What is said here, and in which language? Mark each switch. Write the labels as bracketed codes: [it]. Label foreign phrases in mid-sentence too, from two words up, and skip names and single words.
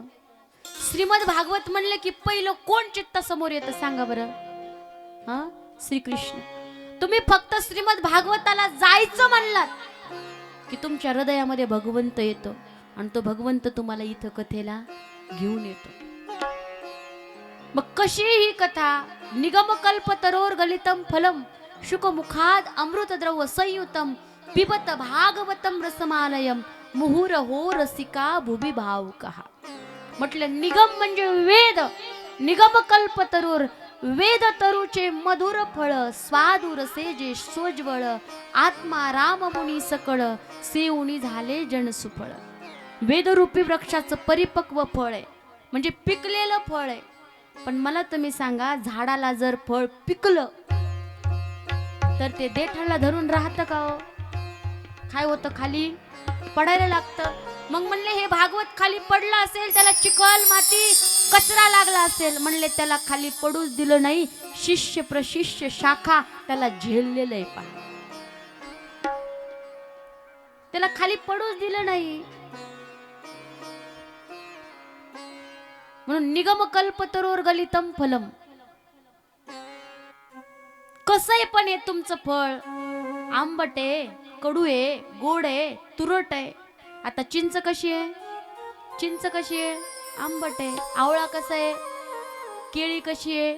[mr] श्रीमद भागवत म्हणले की पहिलं कोण चित्त समोर येतं सांगा बरं? हा, श्रीकृष्ण. तुम्ही फक्त श्रीमद भागवताला जायचं म्हणलात की तुमच्या हृदयामध्ये भगवंत येतो आणि तो भगवंत तुम्हाला इथं कथेला घेऊन येतो. मग कशी ही कथा? [sa] निगम कल्प तरोर गलितम फलम शुकमुखाद अमृत द्रव संयुतम पिबत भागवतम रसमालयम मुहुर हो रसिका भुवि भावुकः. [mr] म्हटलं निगम म्हणजे वेद. [sa] निगम कल्प तरुर, [mr] वेद तरुचे मधुर फळ, स्वादुर सेजे सोज्वळ, आत्मा राम मुनी सकळ, सेऊनी झाले जन सुफळ. वेदरूपी वृक्षाचं परिपक्व फळ आहे, म्हणजे पिकलेलं फळ आहे. पण मला तुम्ही सांगा, झाडाला जर फळ पिकलं तर ते देठाला धरून राहतं का हो? काय होतं? खाली पडायला लागतं. मग म्हणले हे भागवत खाली पडलं असेल, त्याला चिखल माती कचरा लागला असेल, म्हणले त्याला खाली पडूच दिलं नाही. शिष्य प्रशिष्य शाखा त्याला झेललेलं आहे. पहा, त्याला खाली पडूच दिलं नाही. [sa] म्हणून निगम कल्प तरोर गलितम फलम. [mr] कसं आहे पण हे तुमचं फळ? आंबट आहे, कडू आहे, गोड आहे, तुरट आहे. आता चिंच कशी आहे? चिंच कशी आहे? आंबट आहे. आवळा कसा आहे? केळी कशी आहे?